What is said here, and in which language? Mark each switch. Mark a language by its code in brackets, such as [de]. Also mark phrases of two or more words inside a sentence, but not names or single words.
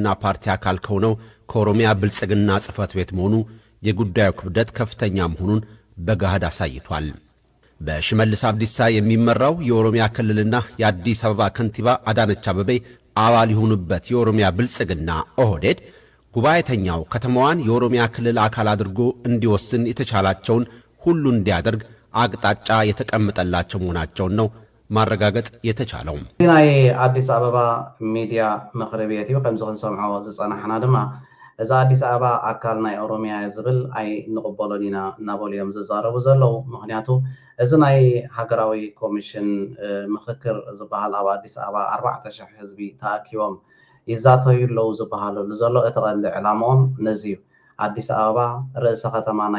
[am] ፓርቲ አካል ከሆነው ከኦሮሚያ ብልጽግና ጽሕፈት ቤት መሆኑ የጉዳዩ ክብደት ከፍተኛ መሆኑን በገሃድ አሳይቷል። በሽመልስ አብዲሳ የሚመራው የኦሮሚያ ክልልና የአዲስ አበባ ከንቲባ አዳነች አቤቤ አባል የሆኑበት የኦሮሚያ ብልጽግና ኦህዴድ ጉባኤተኛው ከተማዋን የኦሮሚያ ክልል አካል አድርጎ እንዲወስን የተቻላቸውን ሁሉ እንዲያደርግ አቅጣጫ የተቀመጠላቸው መሆናቸውን ነው ማረጋገጥ የተቻለው። [ti] ናይ አዲስ አበባ ሚዲያ ምክሪ ቤት እዩ ከምዚ ክንሰምዖ ዝጸናሕና ድማ እዛ አዲስ አበባ አካል ናይ ኦሮሚያ ዝብል አይ ንቕበሎን ኢና እናበሉ እዮም ዝዛረቡ ዘለው። ምክንያቱ እዚ ናይ ሃገራዊ ኮሚሽን ምክክር ዝበሃል ኣብ አዲስ አበባ 4,000 ህዝቢ ተኣኪቦም ይዛተዩ ኣለው ዝበሃለሉ ዘሎ እቲ ቀንዲ ዕላምኦም ነዚ እዩ። አዲስ አበባ ርእሰ ከተማ ናይ